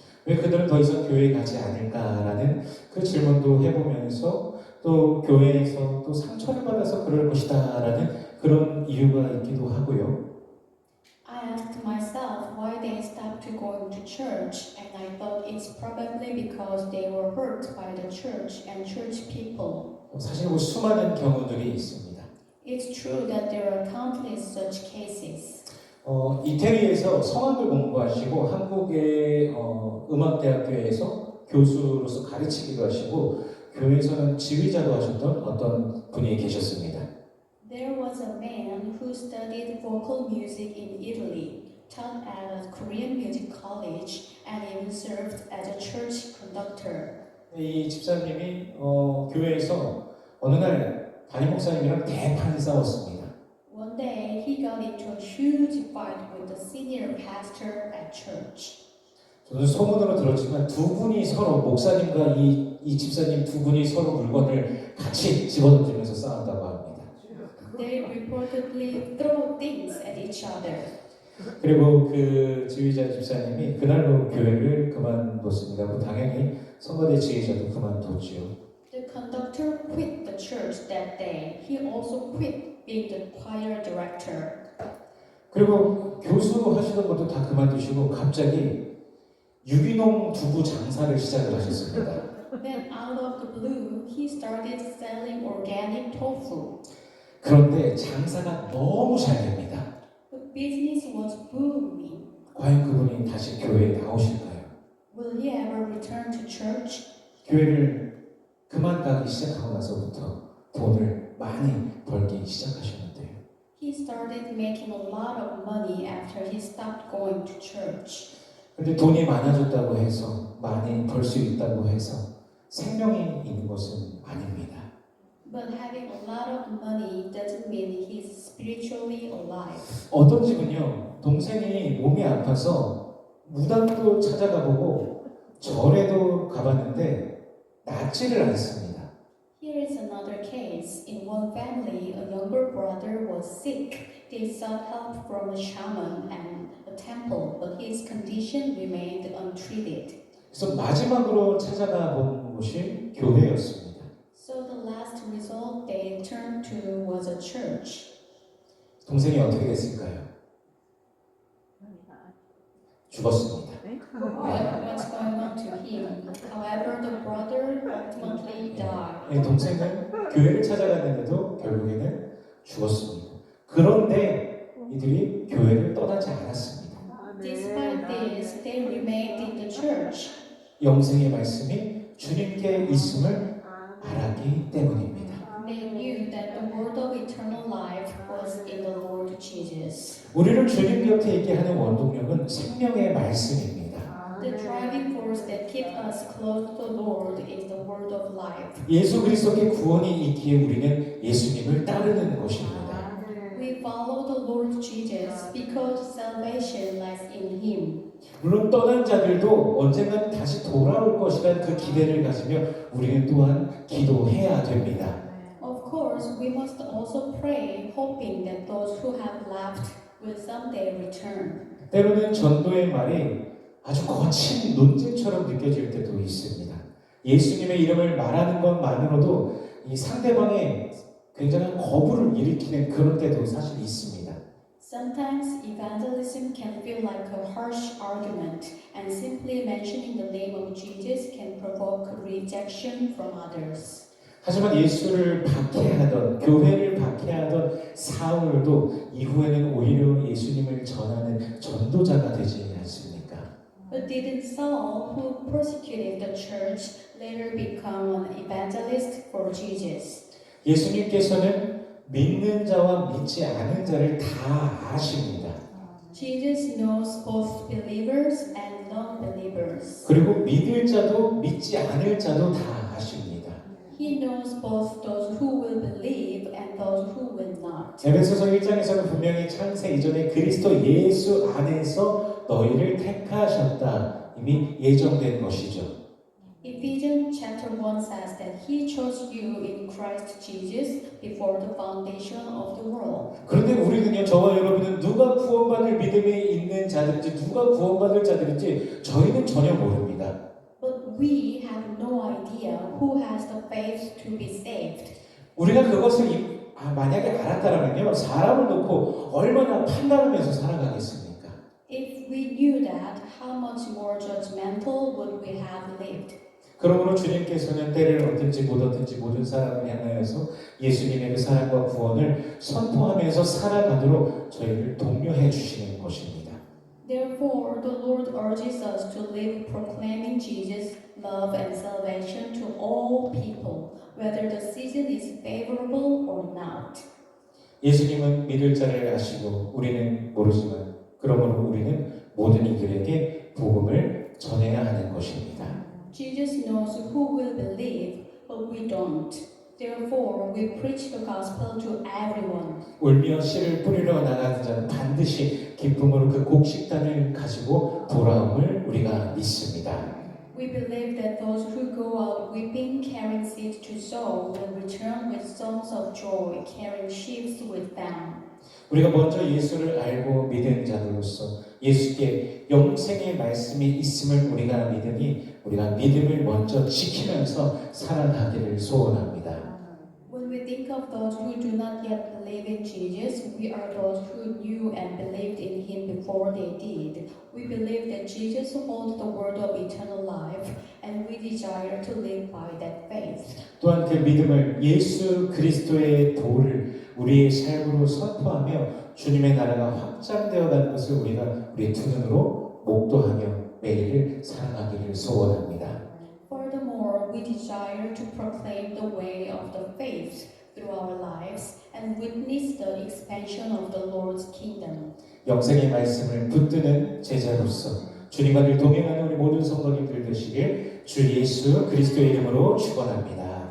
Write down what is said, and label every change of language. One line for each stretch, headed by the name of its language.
Korean: 왜 그들은 더 이상 교회에 가지 않을까라는 그 질문도 해보면서 또 교회에서 또 상처를 받아서 그럴 것이다라는 그런 이유가 있기도 하고요.
English: I asked myself why they stopped going to church, and I thought it's probably because they were hurt by the church and church people.
Korean: 사실 뭐 수많은 경우들이 있습니다.
English: It's true that there are countless such cases.
Korean: 이태리에서 성악을 공부하시고 한국의 음악대학교에서 교수로서 가르치기도 하시고 교회에서는 지휘자도 하셨던 어떤 분이 계셨습니다.
English: There was a man who studied vocal music in Italy, taught at a Korean music college, and even served as a church conductor.
Korean: 이 집사님이 교회에서 어느 날 담임 목사님이랑 대판 싸웠습니다.
English: One day, he got into a huge fight with the senior pastor at church.
Korean: 저는 소문으로 들었지만 두 분이 서로 목사님과 이 집사님 두 분이 서로 물건을 같이 집어던지면서 싸운다고 합니다.
English: They reportedly throw things at each other.
Korean: 그리고 그 지휘자 집사님이 그날로 교회를 그만뒀습니다. 뭐 당연히 성가대 지휘자도 그만뒀지요.
English: The conductor quit the church that day. He also quit being the choir director.
Korean: 그리고 교수로 하시던 것도 다 그만두시고 갑자기 유기농 두부 장사를 시작을 하셨습니다.
English: Then out of the blue, he started selling organic tofu.
Korean: 그런데 장사가 너무 잘 됩니다.
English: The business was booming.
Korean: 과연 그분이 다시 교회에 나오실까요?
English: Will he ever return to church?
Korean: 교회를 그만 가기 시작하고 나서부터 돈을 많이 벌기 시작하셨는데요.
English: He started making a lot of money after he stopped going to church.
Korean: 근데 돈이 많아졌다고 해서 많이 벌 수 있다고 해서 생명이 있는 것은 아닙니다.
English: But having a lot of money doesn't mean he's spiritually alive.
Korean: 어떤 집은요, 동생이 몸이 아파서 무당도 찾아가보고 절에도 가봤는데 낫지를 않습니다.
English: Here is another case. In one family, a younger brother was sick. They sought help from a shaman and a temple, but his condition remained untreated.
Korean: 그래서 마지막으로 찾아가 본 곳이 교회였습니다.
English: So the last resort they turned to was a church.
Korean: 동생이 어떻게 됐을까요? 죽었습니다.
English: What's going on to him? However, the brother ultimately died.
Korean: 이 동생은 교회를 찾아갔는데도 결국에는 죽었습니다. 그런데 이들이 교회를 떠나지 않았습니다.
English: Despite this, they remained in the church.
Korean: 영생의 말씀이 주님께 있음을 알았기 때문입니다.
English: They knew that the word of eternal life was in the Lord Jesus.
Korean: 우리를 주님 곁에 있게 하는 원동력은 생명의 말씀입니다.
English: The driving force that keeps us close to the Lord is the word of life.
Korean: 예수 그리스도께 구원이 있기에 우리는 예수님을 따르는 것입니다.
English: We follow the Lord Jesus because salvation lies in Him.
Korean: 물론 떠난 자들도 언젠간 다시 돌아올 것이라는 그 기대를 가지며 우리는 또한 기도해야 됩니다.
English: Of course, we must also pray, hoping that those who have left will someday return.
Korean: 때로는 전도의 말이 아주 거친 논쟁처럼 느껴질 때도 있습니다. 예수님의 이름을 말하는 것만으로도 이 상대방의 굉장한 거부를 일으키는 그런 때도 사실 있습니다.
English: Sometimes evangelism can feel like a harsh argument, and simply mentioning the name of Jesus can provoke rejection from others.
Korean: 하지만 예수를 박해하던 교회를 박해하던 사울도 이후에는 오히려 예수님을 전하는 전도자가 되지 않습니까?
English: But didn't Saul, who persecuted the church, later become an evangelist for Jesus?
Korean: 예수님께서는 믿는 자와 믿지 않은 자를 다 아십니다.
English: Jesus knows both believers and non-believers.
Korean: 그리고 믿을 자도 믿지 않을 자도 다 아십니다.
English: He knows both those who will believe and those who will not.
Korean: 에베소서 1장에서는 분명히 창세 이전에 그리스도 예수 안에서 너희를 택하셨다. 이미 예정된 것이죠.
English: Ephesians chapter 1 says that He chose you in Christ Jesus before the foundation of the world.
Korean: 그런데 우리는요, 저와 여러분은 누가 구원받을 믿음이 있는 자들인지 누가 구원받을 자들인지 저희는 전혀 모릅니다.
English: But we have no idea who has the faith to be saved.
Korean: 우리가 그것을 만약에 알았다면요, 사람을 놓고 얼마나 판단하면서 살아가겠습니까?
English: If we knew that, how much more judgmental would we have lived?
Korean: 그러므로 주님께서는 때를 얻든지 못 얻든지 모든 사람을 향하여서 예수님의 그 사랑과 구원을 선포하면서 살아가도록 저희를 독려해 주시는 것입니다.
English: Therefore, the Lord urges us to live proclaiming Jesus' love and salvation to all people, whether the season is favorable or not.
Korean: 예수님은 믿을 자를 아시고 우리는 모르지만 그러므로 우리는 모든 이들에게 복음을 전해야 하는 것입니다.
English: Jesus knows who will believe, but we don't. Therefore, we preach the gospel to everyone.
Korean: 울며 씨를 뿌리러 나가는 자는 반드시 기쁨으로 그 곡식단을 가지고 돌아옴을 우리가 믿습니다.
English: We believe that those who go out weeping, carrying seed to sow, will return with songs of joy, carrying sheaves with them.
Korean: 우리가 먼저 예수를 알고 믿은 자들로서 예수께 영생의 말씀이 있음을 우리가 믿으니 우리가 믿음을 먼저 지키면서 살아가기를 소원합니다.
English: When we think of those who do not yet believe in Jesus, we are those who knew and believed in Him before they did. We believe that Jesus holds the word of eternal life, and we desire to live by that faith.
Korean: 또한 그 믿음을 예수 그리스도의 도를 우리의 삶으로 선포하며 주님의 나라가 확장되어 가는 것을 우리가 우리의 두 눈으로 목도하며 매일을 살아가기를 소원합니다.
English: Furthermore, we desire to proclaim the way of the faith through our lives and witness the expansion of the Lord's kingdom.
Korean: 영생의 말씀을 붙드는 제자로서 주님과 늘 동행하는 우리 모든 성도님들 되시길 주 예수 그리스도의 이름으로 축원합니다.